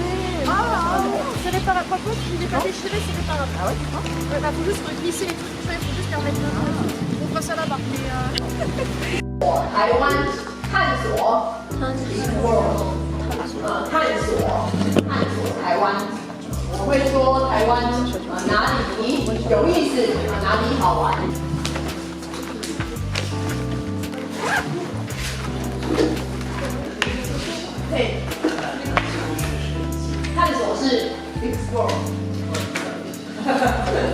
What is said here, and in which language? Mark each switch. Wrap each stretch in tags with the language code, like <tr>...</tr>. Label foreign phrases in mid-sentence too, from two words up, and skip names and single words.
<fr>C'est les parapluies. Par contre, il n'est pas déchiré, c'est les parapluies. Ah ouais? Ouais, bah, faut juste glisser les trucs, il faut juste les remettre là. On fera ça là-bas. Mais</fr> <zh>台湾探索 explore 探索台湾。我会说台湾哪里有意思，哪里好玩。对，探索是 explore。</zh>